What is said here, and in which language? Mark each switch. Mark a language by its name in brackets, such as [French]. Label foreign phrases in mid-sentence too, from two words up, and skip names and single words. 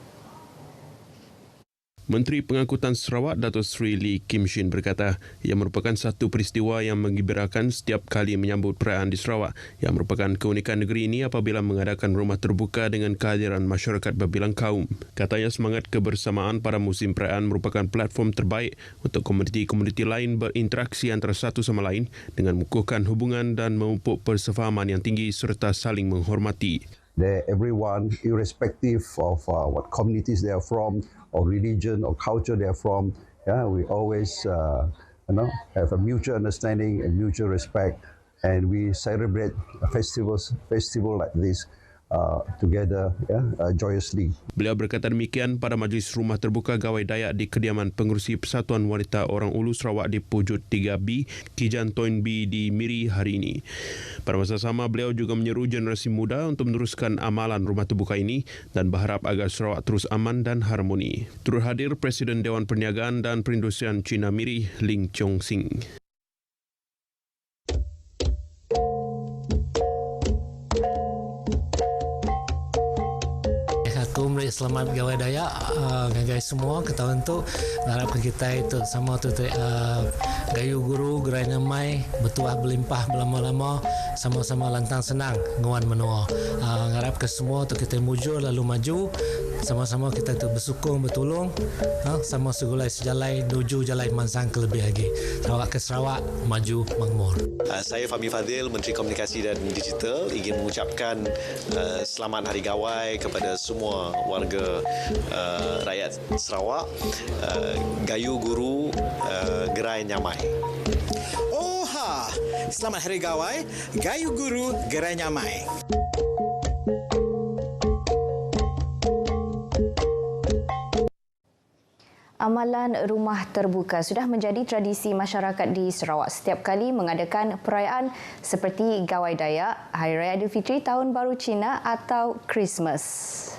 [Malay] Menteri Pengangkutan Sarawak Datuk Seri Lee Kim Shin berkata ia merupakan satu peristiwa yang menggembirakan setiap kali menyambut perayaan di Sarawak yang merupakan keunikan negeri ini apabila mengadakan rumah terbuka dengan kehadiran masyarakat berbilang kaum. Katanya semangat kebersamaan pada musim perayaan merupakan platform terbaik untuk komuniti-komuniti lain berinteraksi antara satu sama lain dengan mengukuhkan hubungan dan memupuk persefahaman yang tinggi serta saling menghormati. [English] Everyone, irrespective of what communities they are from, or religion or culture they are from, we always have a mutual understanding and mutual respect, and we celebrate festival like this together joyously. [Malay] Beliau berkata demikian pada majlis rumah terbuka Gawai Dayak di kediaman pengerusi Persatuan Wanita Orang Ulu Sarawak di Pujut 3B, Kijan Toin B di Miri hari ini. Pada masa sama, beliau juga menyeru generasi muda untuk meneruskan amalan rumah terbuka ini dan berharap agar Sarawak terus aman dan harmoni. Turut hadir Presiden Dewan Perniagaan dan Perindustrian Cina Miri, Ling Chong Sing. [Iban] Selamat Gawai Dayak guys semua kita untuk harap kita itu sama tu gayu guru gerai namai bertuah berlimpah berlama-lama sama-sama lantang senang nguan menua. Harap ke semua tu kita mujur lalu maju, sama-sama kita tu bersukong bertolong, sama segulai sejalai menuju jalai mansang ke lebih lagi. Sarawak ke Sarawak, maju makmur. [Malay] Saya Fahmi Fadil, Menteri Komunikasi dan Digital, ingin mengucapkan selamat Hari Gawai kepada semua warga rakyat Sarawak. [Iban] Gayu Guru, Gerai Nyamai. Oha! [Malay] Selamat Hari Gawai, [Iban] Gayu Guru, Gerai Nyamai. [Malay] Amalan rumah terbuka sudah menjadi tradisi masyarakat di Sarawak setiap kali mengadakan perayaan seperti Gawai Dayak, Hari Raya Aidilfitri, Tahun Baru Cina atau Christmas.